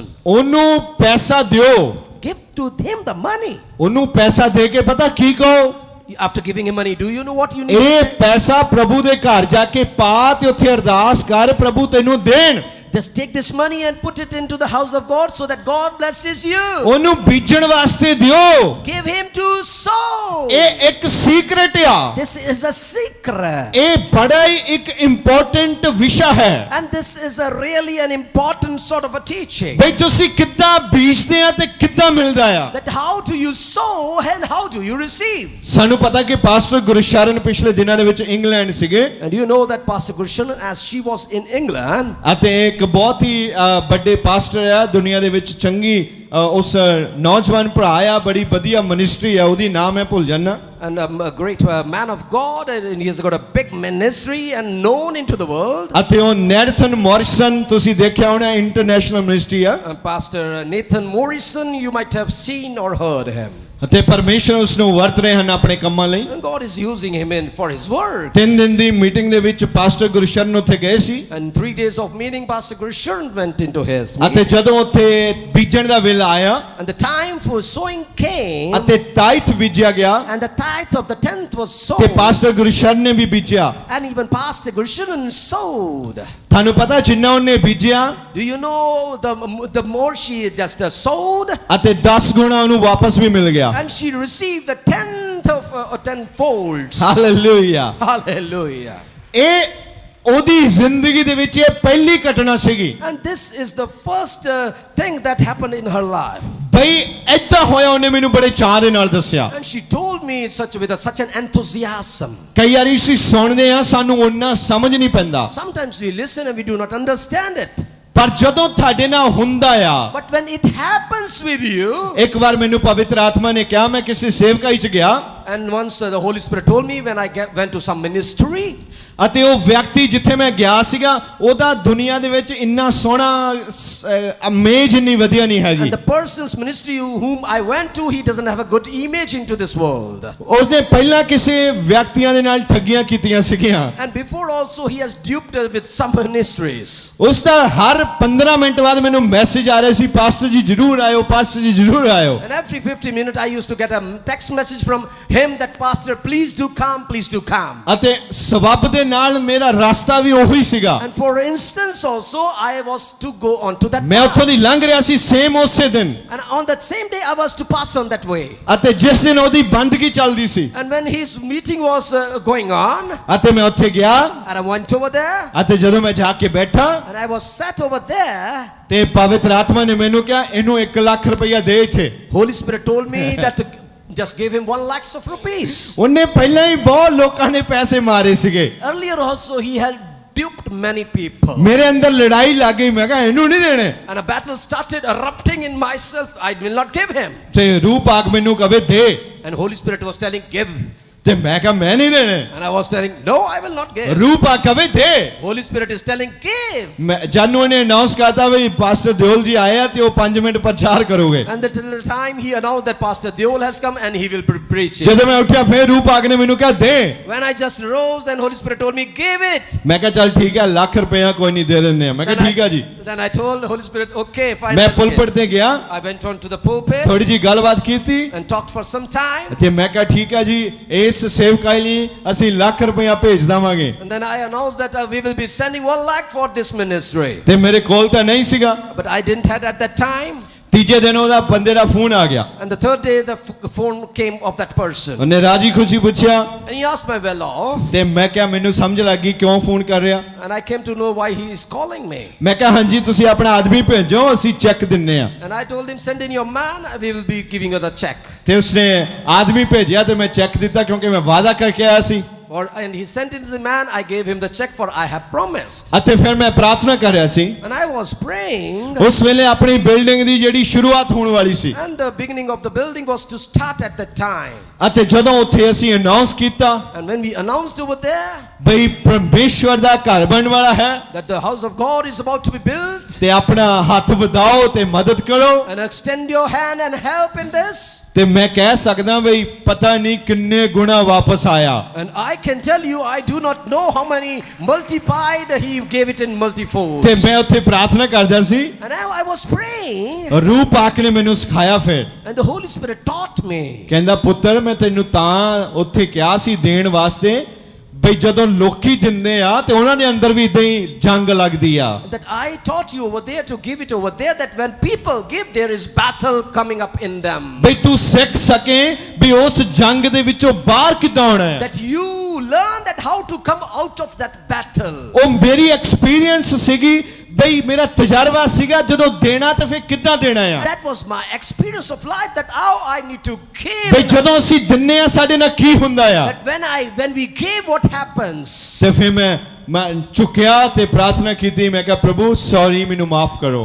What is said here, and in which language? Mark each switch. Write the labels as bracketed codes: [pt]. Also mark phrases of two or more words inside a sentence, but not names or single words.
[pa] ਉਹਨੂੰ ਪੈਸਾ ਦਿਓ। [en] Give to him the money. [pa] ਉਹਨੂੰ ਪੈਸਾ ਦੇ ਕੇ ਪਤਾ ਕੀ ਕਹੋ? [en] After giving him money, do you know what you need? [pa] ਇਹ ਪੈਸਾ ਪ੍ਰਭੂ ਦੇ ਘਰ ਜਾ ਕੇ ਪਾ ਤੇ ਉੱਥੇ ਅਰਦਾਸ ਕਰ ਪ੍ਰਭੂ ਤੈਨੂੰ ਦੇਣ। [en] Just take this money and put it into the house of God so that God blesses you. [pa] ਉਹਨੂੰ ਬੀਜਣ ਵਾਸਤੇ ਦਿਓ। [en] Give him to sow. [pa] ਇਹ ਇੱਕ ਸੀਕ੍ਰੇਟ ਆ। [en] This is a secret. [pa] ਇਹ ਬੜਾ ਹੀ ਇੱਕ ਇੰਪੋਰਟੈਂਟ ਵਿਸ਼ਾ ਹੈ। [en] And this is a really an important sort of a teaching. [pa] ਬਈ ਤੁਸੀਂ ਕਿੱਦਾਂ ਬੀਜਦੇ ਆ ਤੇ ਕਿੱਦਾਂ ਮਿਲਦਾ ਆ। [en] That how do you sow and how do you receive? [pa] ਸਾਨੂੰ ਪਤਾ ਕਿ ਪਾਸਟਰ ਗੁਰਸ਼ਰਨ ਪਿਛਲੇ ਦਿਨਾਂ ਦੇ ਵਿੱਚ ਇੰਗਲੈਂਡ ਸੀਗੇ। [en] And you know that Pastor Gurshan, as she was in England. [pa] ਅਤੇ ਇੱਕ ਬਹੁਤ ਹੀ ਵੱਡੇ ਪਾਸਟਰ ਆ ਦੁਨੀਆ ਦੇ ਵਿੱਚ ਚੰਗੀ ਉਸ ਨੌਜਵਾਨ ਭਰਾ ਆ ਬੜੀ ਵਧੀਆ ਮਿਨਿਸਟਰੀ ਆ ਉਹਦੀ ਨਾਮ ਹੈ ਭੁੱਲ ਜਾਣਾ। [en] And a great man of God, and he has got a big ministry and known into the world. [pa] ਅਤੇ ਉਹ ਨੈਥਨ ਮੌਰਿਸਨ ਤੁਸੀਂ ਦੇਖਿਆ ਹੋਣਾ [en] international ministry [pa] ਆ। [en] Pastor Nathan Morrison, you might have seen or heard him. [pa] ਅਤੇ ਪਰਮੇਸ਼ਰ ਉਸ ਨੂੰ ਵਰਤ ਰਹੇ ਹਨ ਆਪਣੇ ਕੰਮਾਂ ਲਈ। [en] And God is using him in for his work. [pa] 3 ਦਿਨ ਦੀ ਮੀਟਿੰਗ ਦੇ ਵਿੱਚ ਪਾਸਟਰ ਗੁਰਸ਼ਰਨ ਉੱਥੇ ਗਏ ਸੀ। [en] And 3 days of meeting, Pastor Gurshan went into his [pa] ਅਤੇ [en] meeting. [pa] ਜਦੋਂ ਉੱਥੇ ਬੀਜਣ ਦਾ ਵੇਲਾ ਆਇਆ [en] And the time for sowing came. [pa] ਅਤੇ ਟਾਈਥ ਬੀਜਿਆ ਗਿਆ [en] And the tithe of the 10th was [pa] ਤੇ [en] sown. [pa] ਪਾਸਟਰ ਗੁਰਸ਼ਰਨ ਨੇ ਵੀ ਬੀਜਿਆ। [en] And even Pastor Gurshan sowed. [pa] ਤੁਹਾਨੂੰ ਪਤਾ ਜਿੰਨਾ ਉਹਨੇ ਬੀਜਿਆ [en] Do you know the more she just sowed? [pa] ਅਤੇ 10 ਗੁਣਾ ਉਹਨੂੰ ਵਾਪਸ ਵੀ ਮਿਲ ਗਿਆ। [en] And she received the 10th of 10 folds. [pa] ਹਾਲੇਲੂਇਆ। [en] Hallelujah. [pa] ਇਹ ਉਹਦੀ ਜ਼ਿੰਦਗੀ ਦੇ ਵਿੱਚ ਇਹ ਪਹਿਲੀ ਘਟਨਾ ਸੀਗੀ। [en] And this is the first thing that happened in her life. [pa] ਬਈ ਏਦਾਂ ਹੋਇਆ, ਉਹਨੇ ਮੈਨੂੰ ਬੜੇ ਚਾਅ ਦੇ ਨਾਲ ਦੱਸਿਆ। [en] And she told me such an enthusiasm. [pa] ਕਈ ਵਾਰੀ ਅਸੀਂ ਸੁਣਦੇ ਆ, ਸਾਨੂੰ ਉਹਨਾਂ ਸਮਝ ਨਹੀਂ ਪੈਂਦਾ, [en] Sometimes we listen and we do not understand it. [pa] ਪਰ ਜਦੋਂ ਤੁਹਾਡੇ ਨਾਲ ਹੁੰਦਾ ਆ, [en] But when it happens with you, [pa] ਇੱਕ ਵਾਰ ਮੈਨੂੰ ਪਵਿੱਤਰ ਆਤਮਾ ਨੇ ਕਿਹਾ, ਮੈਂ ਕਿਸੇ ਸੇਵਕਾਈ ਚ ਗਿਆ, [en] and once the Holy Spirit told me when I went to some ministry, [pa] ਅਤੇ ਉਹ ਵਿਅਕਤੀ ਜਿੱਥੇ ਮੈਂ ਗਿਆ ਸੀਗਾ, ਉਹਦਾ ਦੁਨੀਆ ਦੇ ਵਿੱਚ ਇੰਨਾ ਸੋਹਣਾ ਇਮੇਜ ਇੰਨੀ ਵਧੀਆ ਨਹੀਂ ਹੈਗੀ। [en] and the person's ministry whom I went to, he doesn't have a good image into this world. [pa] ਉਸਨੇ ਪਹਿਲਾਂ ਕਿਸੇ ਵਿਅਕਤੀਆਂ ਦੇ ਨਾਲ ਠੱਗੀਆਂ ਕੀਤੀਆਂ ਸੀਗੀਆਂ। [en] And before also he has duped with some ministries. [pa] ਉਸ ਦਾ ਹਰ 15 ਮਿੰਟ ਬਾਅਦ ਮੈਨੂੰ ਮੈਸੇਜ ਆ ਰਿਹਾ ਸੀ, ਪਾਸਟਰ ਜੀ ਜ਼ਰੂਰ ਆਇਓ, ਪਾਸਟਰ ਜੀ ਜ਼ਰੂਰ ਆਇਓ। [en] And every 50 minutes I used to get a text message from him that pastor, please do come, please do come. [pa] ਅਤੇ ਸਬਬ ਦੇ ਨਾਲ ਮੇਰਾ ਰਸਤਾ ਵੀ ਉਹੀ ਸੀਗਾ। [en] And for instance also I was to go on to that [pa] ਮੈਂ ਉੱਥੋਂ ਦੀ ਲੰਘ ਰਿਹਾ ਸੀ ਸੇਮ ਉਸੇ ਦਿਨ, [en] and on that same day I was to pass on that way. [pa] ਅਤੇ ਜਿਸ ਦਿਨ ਉਹਦੀ ਬੰਦਗੀ ਚੱਲਦੀ ਸੀ, [en] And when his meeting was going on, [pa] ਅਤੇ ਮੈਂ ਉੱਥੇ ਗਿਆ, [en] and I went over there, [pa] ਅਤੇ ਜਦੋਂ ਮੈਂ ਜਾ ਕੇ ਬੈਠਾ, [en] and I was sat over there, [pa] ਤੇ ਪਵਿੱਤਰ ਆਤਮਾ ਨੇ ਮੈਨੂੰ ਕਿਹਾ, ਇਹਨੂੰ 1 ਲੱਖ ਰੁਪਇਆ ਦੇ ਇੱਥੇ। [en] Holy Spirit told me that just give him 1 lakh of rupees. [pa] ਉਹਨੇ ਪਹਿਲਾਂ ਹੀ ਬਹੁਤ ਲੋਕਾਂ ਨੇ ਪੈਸੇ ਮਾਰੇ ਸੀਗੇ। [en] Earlier also he had duped many people. [pa] ਮੇਰੇ ਅੰਦਰ ਲੜਾਈ ਲੱਗ ਗਈ, ਮੈਂ ਕਿਹਾ ਇਹਨੂੰ ਨਹੀਂ ਦੇਣੇ, [en] And a battle started erupting in myself. I will not give him. [pa] ਤੇ ਰੂਪ ਆਗ ਮੈਨੂੰ ਕਵੇ ਦੇ, [en] And Holy Spirit was telling, give. [pa] ਤੇ ਮੈਂ ਕਿਹਾ ਮੈਂ ਨਹੀਂ ਦੇਣੇ। [en] And I was telling, no, I will not give. [pa] ਰੂਪ ਆਗ ਕਵੇ ਦੇ। [en] Holy Spirit is telling, give. [pa] ਮੈਂ ਜਾਨੂ ਨੇ ਅਨਾਉਂਸ ਕਰਤਾ ਵੀ ਪਾਸਟਰ ਦਿਓਲ ਜੀ ਆਏ ਆ ਤੇ ਉਹ 5 ਮਿੰਟ ਪ੍ਰਚਾਰ ਕਰੋਗੇ। [en] And till the time he announced that Pastor Deol has come and he will be preaching. [pa] ਜਦੋਂ ਮੈਂ ਉੱਠਿਆ ਫਿਰ ਰੂਪ ਆਗ ਨੇ ਮੈਨੂੰ ਕਿਹਾ ਦੇ। [en] When I just rose, then Holy Spirit told me, give it. [pa] ਮੈਂ ਕਿਹਾ ਚੱਲ ਠੀਕ ਹੈ, ਲੱਖ ਰੁਪਇਆ ਕੋਈ ਨਹੀਂ ਦੇ ਦਿੰਦੇ ਆ। ਮੈਂ ਕਿਹਾ ਠੀਕ ਹੈ ਜੀ। [en] Then I told the Holy Spirit, okay, fine. [pa] ਮੈਂ [en] I'll ਪੁਲਪਿਟ give. [pa] ਤੇ ਗਿਆ, [en] I went on to the pulpit [pa] ਥੋੜੀ ਜੀ ਗੱਲਬਾਤ ਕੀਤੀ, [en] and talked for some time. [pa] ਤੇ ਮੈਂ ਕਿਹਾ ਠੀਕ ਹੈ ਜੀ, ਇਸ ਸੇਵਕਾਈ ਲਈ ਅਸੀਂ ਲੱਖ ਰੁਪਇਆ ਭੇਜ ਦੇਵਾਂਗੇ। [en] And then I announced that we will be sending 1 lakh for this ministry. [pa] ਤੇ ਮੇਰੇ ਕੋਲ ਤਾਂ ਨਹੀਂ ਸੀਗਾ। [en] But I didn't have at that time. [pa] ਤੀਜੇ ਦਿਨ ਉਹਦਾ ਬੰਦੇ ਦਾ ਫੋਨ ਆ ਗਿਆ, [en] And the third day the phone came of that person. [pa] ਉਹਨੇ ਰਾਜੀ ਖੁਸ਼ੀ ਪੁੱਛਿਆ, [en] And he asked my well off. [pa] ਤੇ ਮੈਂ ਕਿਹਾ ਮੈਨੂੰ ਸਮਝ ਲੱਗ ਗਈ ਕਿਉਂ ਫੋਨ ਕਰ ਰਿਹਾ। [en] And I came to know why he is calling me. [pa] ਮੈਂ ਕਿਹਾ ਹਾਂਜੀ ਤੁਸੀਂ ਆਪਣਾ ਆਦਮੀ ਭੇਜੋ, ਅਸੀਂ ਚੈੱਕ ਦਿੰਨੇ ਆ। [en] And I told him, send in your man, we will be giving you the check. [pa] ਤੇ ਉਸਨੇ ਆਦਮੀ ਭੇਜਿਆ ਤੇ ਮੈਂ ਚੈੱਕ ਦਿੱਤਾ, ਕਿਉਂਕਿ ਮੈਂ ਵਾਅਦਾ ਕਰਕੇ ਆਇਆ ਸੀ। [en] And he sent in the man, I gave him the check for I have promised. [pa] ਅਤੇ ਫਿਰ ਮੈਂ ਪ੍ਰਾਰਥਨਾ ਕਰ ਰਿਹਾ ਸੀ। [en] And I was praying. [pa] ਉਸ ਵੇਲੇ ਆਪਣੀ ਬਿਲਡਿੰਗ ਦੀ ਜਿਹੜੀ ਸ਼ੁਰੂਆਤ ਹੋਣ ਵਾਲੀ ਸੀ, [en] And the beginning of the building was to start at that time. [pa] ਅਤੇ ਜਦੋਂ ਉੱਥੇ ਅਸੀਂ ਅਨਾਉਂਸ ਕੀਤਾ [en] And when we announced over there [pa] ਬਈ ਪਰਮੇਸ਼ਵਰ ਦਾ ਘਰ ਬਣਨ ਵਾਲਾ ਹੈ, [en] that the house of God is about to be built, [pa] ਤੇ ਆਪਣਾ ਹੱਥ ਵਧਾਓ ਤੇ ਮਦਦ ਕਰੋ, [en] and extend your hand and help in this. [pa] ਤੇ ਮੈਂ ਕਹਿ ਸਕਦਾ ਬਈ ਪਤਾ ਨਹੀਂ ਕਿੰਨੇ ਗੁਣਾ ਵਾਪਸ ਆਇਆ। [en] And I can tell you, I do not know how many multiplied he gave it in multifold. [pa] ਤੇ ਮੈਂ ਉੱਥੇ ਪ੍ਰਾਰਥਨਾ ਕਰਦਾ ਸੀ, [en] And I was praying, [pa] ਰੂਪ ਆਕ ਨੇ ਮੈਨੂੰ ਸਿਖਾਇਆ ਫਿਰ, [en] and the Holy Spirit taught me. [pa] ਕਹਿੰਦਾ ਪੁੱਤਰ ਮੈਂ ਤੈਨੂੰ ਤਾਂ ਉੱਥੇ ਕਿਹਾ ਸੀ ਦੇਣ ਵਾਸਤੇ, ਬਈ ਜਦੋਂ ਲੋਕੀ ਦਿੰਦੇ ਆ ਤੇ ਉਹਨਾਂ ਦੇ ਅੰਦਰ ਵੀ ਇਦਾਂ ਹੀ ਜੰਗ ਲੱਗਦੀ ਆ। [en] That I taught you over there to give it over there, that when people give, there is battle coming up in them. [pa] ਬਈ ਤੂੰ ਸਿੱਖ ਸਕੇ ਵੀ ਉਸ ਜੰਗ ਦੇ ਵਿੱਚੋਂ ਬਾਹਰ ਕਿੱਦਾਂ ਆਉਣਾ ਹੈ। [en] That you learn that how to come out of that battle. [pa] ਉਹ ਮੇਰੀ ਐਕਸਪੀਰੀਅੰਸ ਸੀਗੀ, ਬਈ ਮੇਰਾ ਤਜਰਬਾ ਸੀਗਾ, ਜਦੋਂ ਦੇਣਾ ਤੇ ਫਿਰ ਕਿੱਦਾਂ ਦੇਣਾ ਆ। [en] That was my experience of life, that how I need to give. [pa] ਬਈ ਜਦੋਂ ਅਸੀਂ ਦਿੰਨੇ ਆ ਸਾਡੇ ਨਾਲ ਕੀ ਹੁੰਦਾ ਆ। [en] That when we give, what happens? [pa] ਤੇ ਫਿਰ ਮੈਂ ਝੁਕਿਆ ਤੇ ਪ੍ਰਾਰਥਨਾ ਕੀਤੀ, ਮੈਂ ਕਿਹਾ ਪ੍ਰਭੂ ਸੌਰੀ, ਮੈਨੂੰ ਮਾਫ ਕਰੋ।